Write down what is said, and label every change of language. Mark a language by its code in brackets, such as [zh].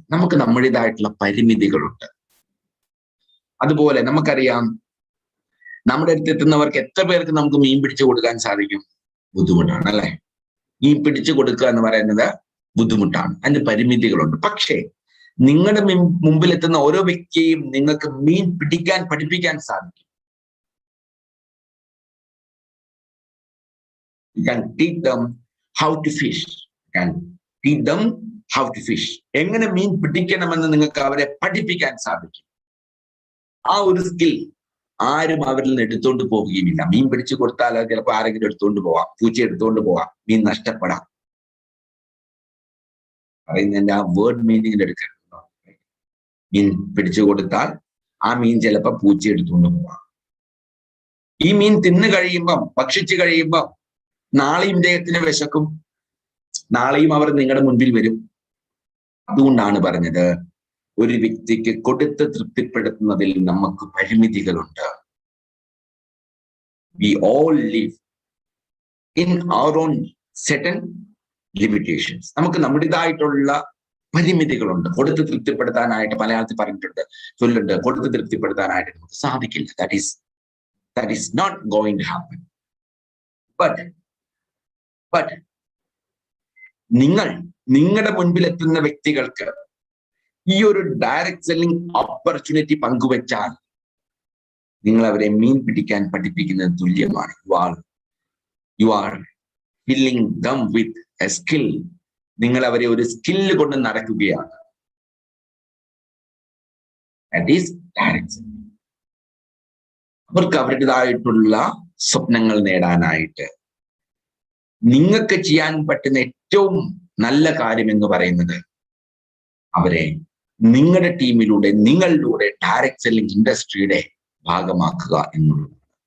[ml] നമുക്ക് നമ്മുടേതായിട്ടുള്ള പരിമിതികളുണ്ട്. അതുപോലെ നമുക്കറിയാം നമ്മുടെ അടുത്ത് എത്തുന്നവർക്ക് എത്ര പേർക്ക് നമുക്ക് മീൻ പിടിച്ചു കൊടുക്കാൻ സാധിക്കും? ബുദ്ധിമുട്ടാണ്, അല്ലെ? മീൻ പിടിച്ചു കൊടുക്കുക എന്ന് പറയുന്നത് ബുദ്ധിമുട്ടാണ്, അതിന് പരിമിതികളുണ്ട്. പക്ഷേ നിങ്ങളുടെ മുമ്പിലെത്തുന്ന ഓരോ വ്യക്തിയെയും നിങ്ങൾക്ക് മീൻ പിടിക്കാൻ പഠിപ്പിക്കാൻ സാധിക്കും. [en] You can teach them how to fish. You can teach them how to fish. [ml] എങ്ങനെ മീൻ പിടിക്കണമെന്ന് നിങ്ങൾക്ക് അവരെ പഠിപ്പിക്കാൻ സാധിക്കും. ആ ഒരു സ്കിൽ ആരും അവരിൽ നിന്ന് എടുത്തുകൊണ്ട് പോവുകയുമില്ല. മീൻ പിടിച്ചു കൊടുത്താൽ ചിലപ്പോൾ ആരെങ്കിലും എടുത്തുകൊണ്ട് പോവാം, പൂച്ച എടുത്തുകൊണ്ട് പോവാം, മീൻ നഷ്ടപ്പെടാം. പറയുന്നതിന്റെ ആ വേർഡ് മീനിങ്ങിൽ എടുക്കരുത്. മീൻ പിടിച്ചു കൊടുത്താൽ ആ മീൻ ചിലപ്പോൾ പൂച്ച എടുത്തുകൊണ്ട് പോവാം. ഈ മീൻ തിന്നു കഴിയുമ്പം, ഭക്ഷിച്ചു കഴിയുമ്പം നാളെയും ഇദ്ദേഹത്തിന് വിശക്കും, നാളെയും അവർ നിങ്ങളുടെ മുൻപിൽ വരും. അതുകൊണ്ടാണ് പറഞ്ഞത്, ഒരു വ്യക്തിക്ക് കൊടുത്ത് തൃപ്തിപ്പെടുത്തുന്നതിൽ നമുക്ക് പരിമിതികളുണ്ട്. [en] We all live in our own certain limitations. [ml] നമുക്ക് നമ്മുടേതായിട്ടുള്ള പരിമിതികളുണ്ട്. കൊടുത്ത് തൃപ്തിപ്പെടുത്താനായിട്ട് മലയാളത്തിൽ പറഞ്ഞിട്ടുണ്ട്, ചൊല്ലുണ്ട്, കൊടുത്ത് തൃപ്തിപ്പെടുത്താനായിട്ട് നമുക്ക് സാധിക്കില്ല. [en] That is not going to happen. [ml] But നിങ്ങളുടെ മുൻപിൽ എത്തുന്ന വ്യക്തികൾക്ക് ഈ ഒരു ഡയറക്റ്റ് സെല്ലിംഗ് ഓപ്പർച്യൂണിറ്റി പങ്കുവെച്ചാൽ നിങ്ങൾ അവരെ മീൻ പിടിക്കാൻ പഠിപ്പിക്കുന്നത് തുല്യമാണ്. [en] You are filling them with a skill. [ml] നിങ്ങൾ അവരെ ഒരു സ്കില്ല് കൊണ്ട് നടക്കുകയാണ്. [en] That is direct selling. [ml] അവർക്ക് അവരുടേതായിട്ടുള്ള സ്വപ്നങ്ങൾ നേടാനായിട്ട് നിങ്ങൾക്ക് ചെയ്യാൻ പറ്റുന്ന ഏറ്റവും നല്ല കാര്യം എന്ന് പറയുന്നത് അവരെ നിങ്ങളുടെ ടീമിലൂടെ, നിങ്ങളിലൂടെ ഡയറക്റ്റ് സെല്ലിംഗ് ഇൻഡസ്ട്രിയുടെ ഭാഗമാക്കുക എന്നുള്ളതാണ്.